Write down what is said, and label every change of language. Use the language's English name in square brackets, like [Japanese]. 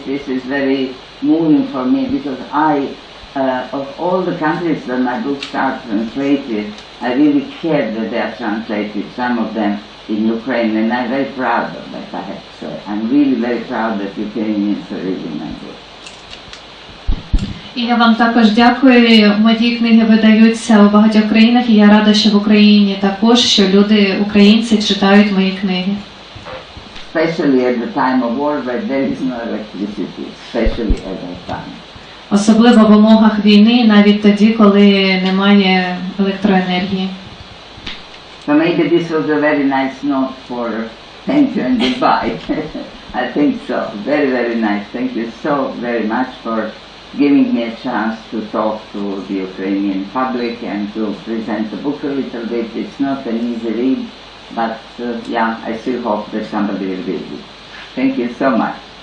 [English] This is very moving for me because of all the countries that my books are translated, I really care that they are translated. Some of them in Ukraine, and I'm very proud of that, I have to say. I'm really very proud that Ukrainians are reading my book. [Ukrainian] І я вам також дякую. Мої книги видаються у багатьох країнах, і я рада, що в Україні також, що люди, українці, читають мої книги. [English] Especially at the time of war, where there is no electricity, especially at that time. [Ukrainian] Особливо в умовах війни, навіть тоді, коли немає електроенергії. [English] So maybe this was a very nice note for thank you and goodbye. I think so. Very, very nice. Thank you so very much for giving me a chance to talk to the Ukrainian public and to present the book a little bit. It's not an easy read, but yeah, I still hope that somebody will read it. Thank you so much.